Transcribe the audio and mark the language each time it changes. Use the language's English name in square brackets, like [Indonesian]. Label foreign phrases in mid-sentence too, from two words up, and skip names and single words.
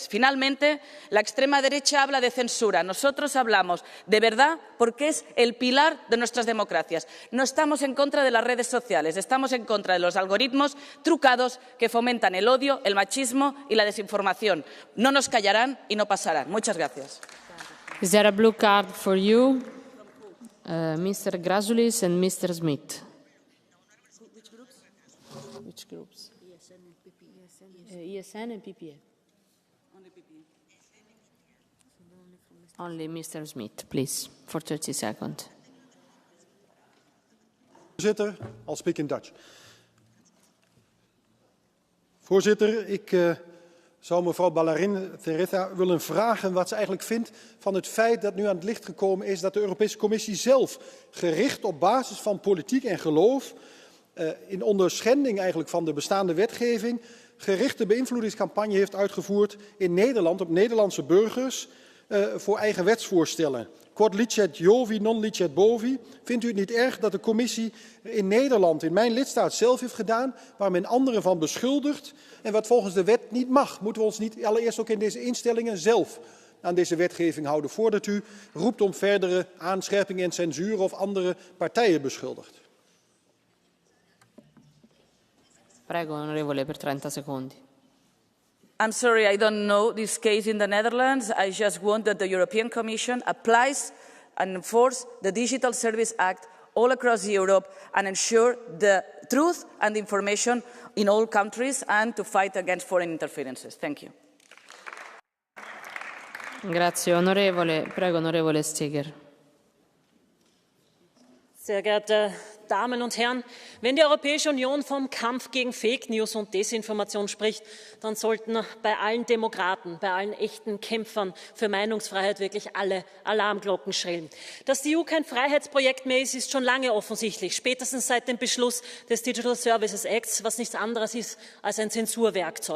[Spanish] Finalmente, la extrema derecha habla de censura. Nosotros hablamos de verdad porque es el pilar de nuestras democracias. No estamos en contra de las redes sociales, estamos en contra de los algoritmos trucados que fomentan el odio, el machismo y la desinformación. No nos callarán y no pasarán. Muchas gracias. [English] Is there a blue card for you, Mr. Grasulis and Mr. Smith? Which groups? ESN and PPE. Only Mr. Smith, please, for 30 seconds. Voorzitter, I'll speak in Dutch. [Dutch] Voorzitter, ik zou mevrouw Ballarin Teresa willen vragen wat ze eigenlijk vindt van het feit dat nu aan het licht gekomen is dat de Europese Commissie zelf, gericht op basis van politiek en geloof, in onderschending eigenlijk van de bestaande wetgeving, gerichte beïnvloedingscampagne heeft uitgevoerd in Nederland op Nederlandse burgers voor eigen wetsvoorstellen. [Latin] Quod licet Jovi, non licet bovi. [Dutch] Vindt u het niet erg dat de Commissie in Nederland, in mijn lidstaat, zelf heeft gedaan, waar men anderen van beschuldigt en wat volgens de wet niet mag? Moeten we ons niet allereerst ook in deze instellingen zelf aan deze wetgeving houden, voordat u roept om verdere aanscherpingen en censuur of andere partijen beschuldigt? [Italian] Prego, onorevole, per 30 secondi. [English] I'm sorry, I don't know this case in the Netherlands. I just want that the European Commission applies and enforces the Digital Service Act all across Europe and ensure the truth and information in all countries and to fight against foreign interferences. Thank you. [Italian] Grazie, onorevole. Prego, onorevole Steger. [German] Sehr geehrte Damen und Herren, wenn die Europäische Union vom Kampf gegen Fake News und Desinformation spricht, dann sollten bei allen Demokraten, bei allen echten Kämpfern für Meinungsfreiheit wirklich alle Alarmglocken schrillen. Dass die EU kein Freiheitsprojekt mehr ist, ist schon lange offensichtlich, spätestens seit dem Beschluss des Digital Services Acts, was nichts anderes ist als ein Zensurwerkzeug.